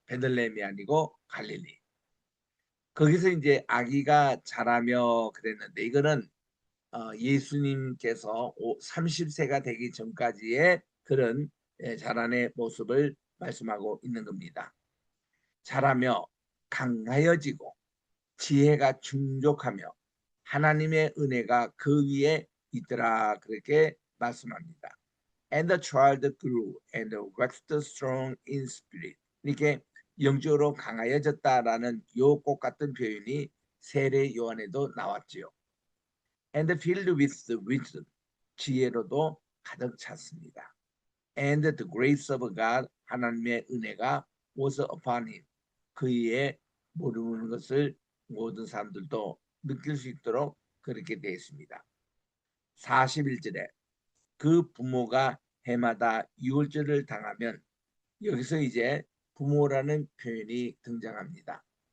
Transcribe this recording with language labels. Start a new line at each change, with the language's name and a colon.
Korean: 베들레헴이 아니고 갈릴리. 거기서 이제 아기가 자라며 그랬는데 이거는 예수님께서 30세가 되기 전까지의 그런 자란의 모습을 말씀하고 있는 겁니다. 자라며 강하여지고 지혜가 충족하며 하나님의 은혜가 그 위에 있더라 그렇게 말씀합니다.
English: And the child grew and waxed strong in spirit.
Korean: 이렇게 영적으로 강하여졌다라는 요 꼭 같은 표현이 세례 요한에도 나왔지요.
English: And filled with wisdom.
Korean: 지혜로도 가득 찼습니다.
English: And the grace of God.
Korean: 하나님의 은혜가
English: was upon him.
Korean: 그의 모르는 것을 모든 사람들도 느낄 수 있도록 그렇게 되어 있습니다. 41절에 그 부모가 해마다 유월절을 당하면 여기서 이제 부모라는 표현이 등장합니다.